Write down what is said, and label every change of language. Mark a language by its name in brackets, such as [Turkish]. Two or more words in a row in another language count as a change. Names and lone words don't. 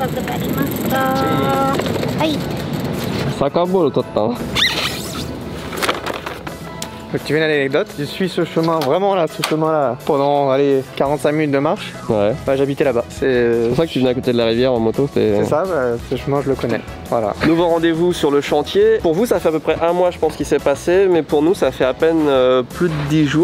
[Japanese] かくなりました。はい。サッカーボール取ったの？ [French] Tu veux une anecdote? Je suis ce chemin, vraiment là, ce chemin là, pendant allez, 45 minutes de marche. Ouais. Bah, j'habitais là-bas. C'est pour ça que tu venais à côté de la rivière en moto. C'est ça, bah, ce chemin je le connais. Voilà. Nouveau rendez-vous sur le chantier. Pour vous, ça fait à peu près un mois, je pense, qu'il s'est passé, mais pour nous, ça fait à peine plus de 10 jours.